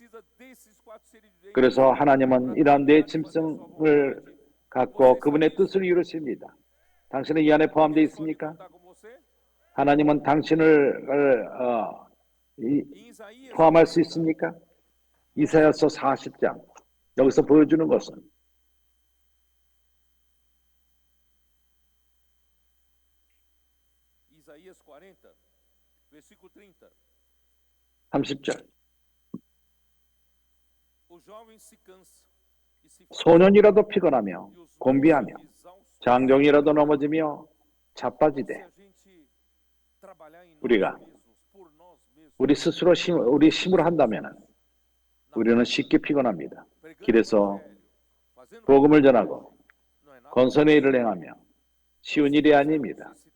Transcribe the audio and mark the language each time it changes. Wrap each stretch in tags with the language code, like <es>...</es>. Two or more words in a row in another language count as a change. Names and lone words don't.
<ko>그래서 하나님은 이러한 네 짐승을 갖고 그분의 뜻을 이루십니다. 당신은 이 안에 포함되어 있습니까? 하나님은 당신을 포함할 수 있습니까? 이사야서 40장 여기서 보여주는 것은</ko> <pt>Isaías 40, versículo 30.</pt> <ko>30절</ko> <pt>O jovem se cansa e se</pt> <ko>소년이라도 피곤하며 곤비하며 장정이라도 넘어지며 자빠지되 우리가 우리 스스로 우리 힘으로 한다면 우리는 쉽게 피곤합니다. 길에서 복음을 전하고 건선의 일을 행하며 쉬운 일이 아닙니다.</ko>